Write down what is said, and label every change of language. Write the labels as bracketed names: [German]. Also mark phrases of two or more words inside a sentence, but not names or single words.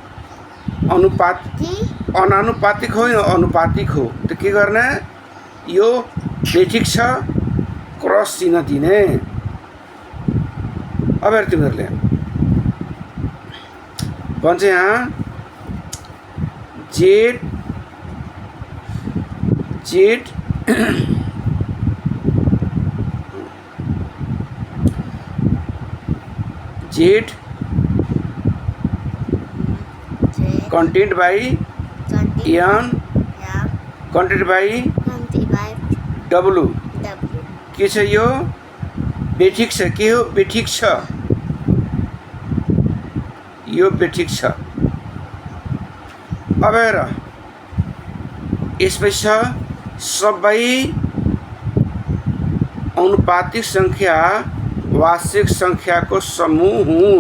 [Nepali] अनानुपातिक हो या अनुपातिक हो। तो के गर्ने? यो बेठिक छ, क्रस चिन्ह दिने। अब हेर तिमीहरूले भन्छ यहाँ [English] Z contained by N contained by W। [Nepali] के छ यो? बेठिक छ। के हो? बेठिक छ। यो बेठिक छ। अब हेर यसमै छ सबै अनुपातिक संख्या वास्तविक संख्याको समूह हुन्।